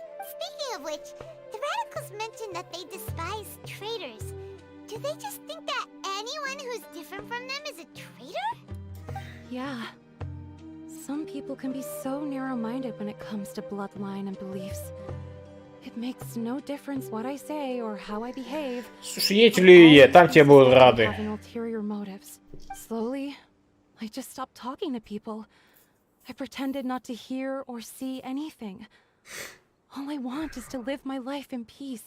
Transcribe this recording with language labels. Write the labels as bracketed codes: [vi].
[en] Speaking of which, the radicals mentioned that they despise traitors. Do they just think that anyone who's different from them is a traitor? Yeah. Some people can be so narrow-minded when it comes to bloodline and beliefs. It makes no difference what I say or how I behave. [ru] Слушай, едь или я, там тебе будут рады. [en] Having ulterior motives. Slowly, I just stopped talking to people. I pretended not to hear or see anything. All I want is to live my life in peace.